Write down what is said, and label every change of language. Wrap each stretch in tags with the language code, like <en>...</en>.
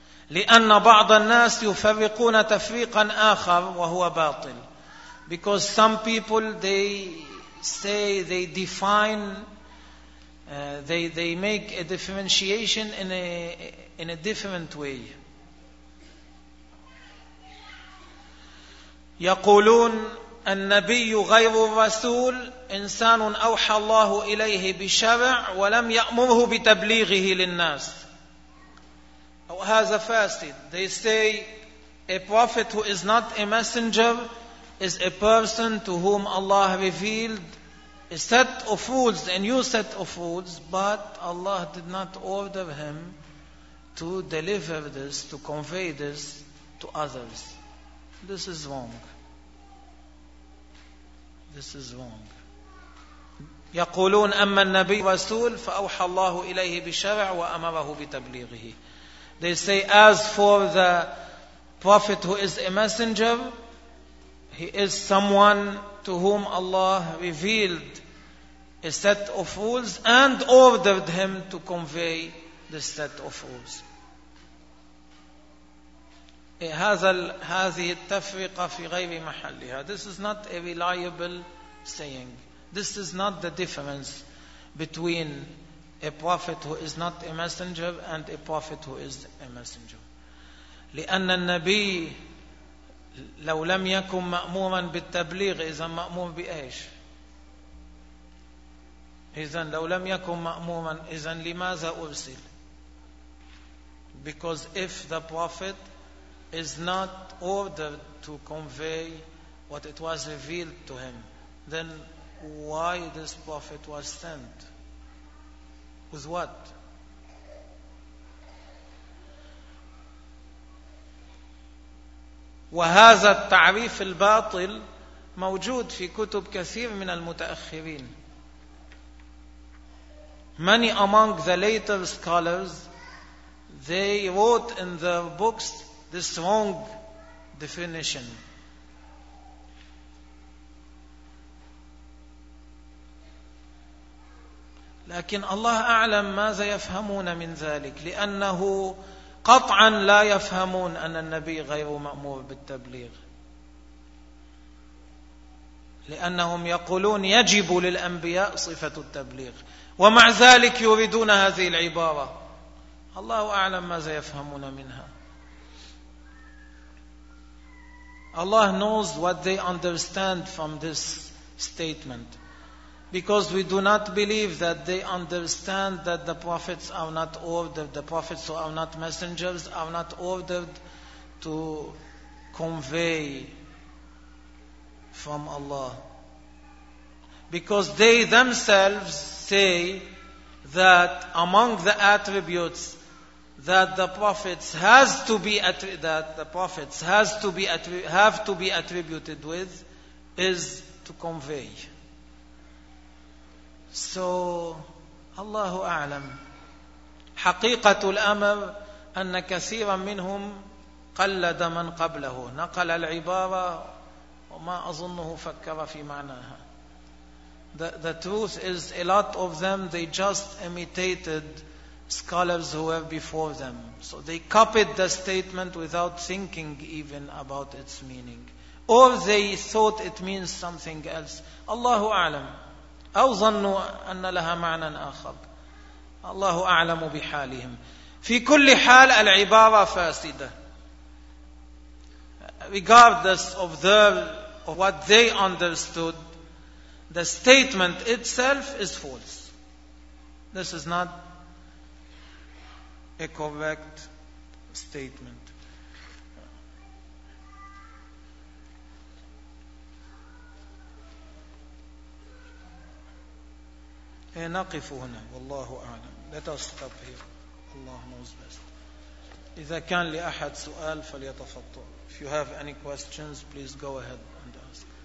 <ar>لأن بعض الناس يفرقون تفريقا آخر وهو باطل.</ar> <en>Because some people they make a differentiation in a different way.</en> <ar>يقولون النبي غير الرسول إنسان أوحى الله إليه بشرع ولم يأمره بتبليغه للناس. أو هذا فاسد.</ar> <en>They say a prophet who is not a messenger is a person to whom Allah revealed a set of rules, a new set of rules, but Allah did not order him to deliver this, to convey this to others. This is wrong. This is wrong.</en> <ar>يقولون أما النبي رسول فأوحى الله إليه بشرع وأمره بتبليغه.</ar> <en>They say as for the prophet who is a messenger, he is someone to whom Allah revealed a set of rules and ordered him to convey the set of rules.</en> <ar>هذه التفرقة في غير محلها.</ar> <en>This is not a reliable saying. This is not the difference between a prophet who is not a messenger and a prophet who is a messenger.</en> <ar>لأن النبي لو لم يكن مأمورا بالتبليغ إذا مأمور بإيش؟ إذن لو لم يكن مأموما إذن لماذا أرسل؟</ar> <en>Because if the prophet is not ordered to convey what it was revealed to him, then why this prophet was sent? With what?</en> <ar>وهذا التعريف الباطل موجود في كتب كثير من المتأخرين.</ar> <en>Many among the later scholars, they wrote in their books this wrong definition.</en> <ar>لكن الله أعلم ماذا يفهمون من ذلك، لأنه قطعا لا يفهمون أن النبي غير مأمور بالتبليغ، لأنهم يقولون يجب للأنبياء صفة التبليغ. ومع ذلك يريدون هذه العبارة. الله أعلم ماذا يفهمون منها.</ar> <en>Allah knows what they understand from this statement. Because we do not believe that they understand that the prophets are not ordered, the prophets who are not messengers are not ordered to convey from Allah. Because they themselves say that among the attributes that the prophets has to be have to be attributed with is to convey. So</en> <ar>الله أعلم. حقيقة الأمر أن كثيرا منهم قلد من قبله، نقل العبارة وما أظنه فكر في معناها.</ar> <en>The truth is, a lot of them, they just imitated scholars who were before them. So they copied the statement without thinking even about its meaning. Or they thought it means something else.</en> <ar>الله أعلم. أو ظنوا أن لها معنى آخر. الله أعلم بحالهم. في كل حال العبارة فاسدة.</ar> <en>Regardless of what they understood, the statement itself is false. This is not a correct statement.</en> <ar>نقف هنا والله أعلم.</ar> <en>Let us stop here. Allah knows best.</en> <ar>إذا كان لأحد سؤال فليتفضل.</ar> <en>If you have any questions, please go ahead and ask.</en>